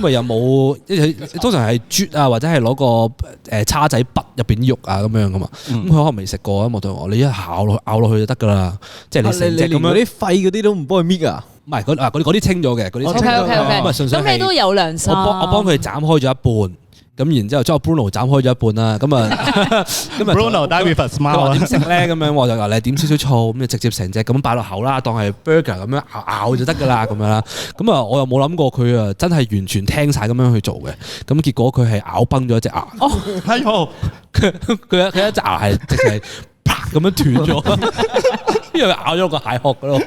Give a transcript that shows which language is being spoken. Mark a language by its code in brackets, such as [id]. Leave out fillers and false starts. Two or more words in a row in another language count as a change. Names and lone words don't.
[yue] 因為有冇通常係啜啊或者係攞個叉仔拔入邊啲肉啊咁樣噶嘛。咁佢可能未食過啊，我同我你一咬落去就得噶啦。即係你成隻咁樣。啲肺嗰啲都唔幫佢搣啊？唔係嗰啲清咗嘅，嗰啲清咗。咁你都有良心。我幫佢斬開咗一半。咁然之後，將 Bruno 斬開咗一半啦。咁啊 [en] ，Bruno die with a smile。 [yue] 點食咧？咁樣我就話你點少少醋，咁就直接成隻咁擺落口啦，當係 burger 咁樣咬就得㗎啦，咁樣啦。咁啊，我又冇諗過佢啊，真係完全聽晒咁樣去做嘅。咁結果佢係咬崩咗一隻牙。哦，係喎，佢一隻牙係直係啪咁樣斷咗，因為咬咗個蟹殼嗰度。